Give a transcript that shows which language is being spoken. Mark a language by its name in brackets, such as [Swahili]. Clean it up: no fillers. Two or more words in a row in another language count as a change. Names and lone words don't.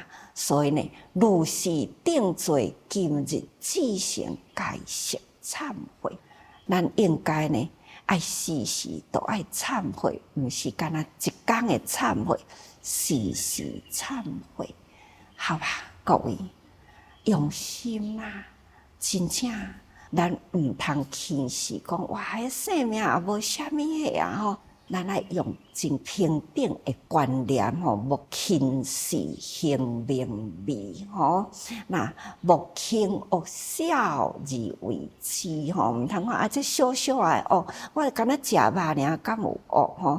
[Min Nan Chinese] 所以呢，如是定罪，今日至诚该识忏悔。咱应该呢，爱时时都爱忏悔，毋是干那一天的忏悔。时时忏悔，好吧，各位用心啊！真正，咱毋通轻视讲哇，迄生命也无啥物个啊吼。咱爱用真平等的观念吼，莫轻视性命味吼。那莫轻恶小而为之吼，毋通讲啊，这小小的哦，我敢若食肉尔，敢有恶吼？